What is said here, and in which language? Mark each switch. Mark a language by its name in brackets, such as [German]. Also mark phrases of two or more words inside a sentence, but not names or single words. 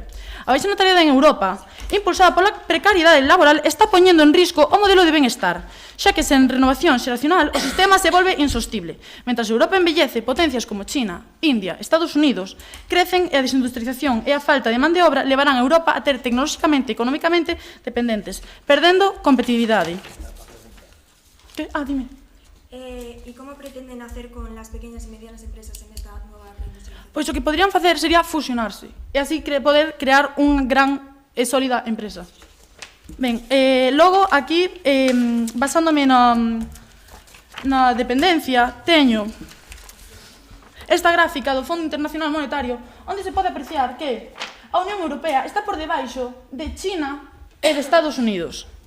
[Galician] A baixa natalidade en Europa, impulsada pola precariedade laboral, está poñendo en risco o modelo de benestar, xa que sen renovación xeracional o sistema se volve insostible. Mentras Europa envellece, potencias como China, India, Estados Unidos crecen e a desindustrialización e a falta de man de obra levarán a Europa a ter tecnolóxicamente e económicamente dependentes, perdendo competitividade. Dime. [Spanish] ¿Y cómo pretenden hacer con las pequeñas y medianas empresas en esta nueva reindustrialización? [Galician] Pois o que poderían facer sería fusionarse e así poder crear unha gran e sólida empresa. Ben, logo aquí, basándome na dependencia, teño esta gráfica do Fondo Internacional Monetario, onde se pode apreciar que a Unión Europea está por debaixo de China e de Estados Unidos.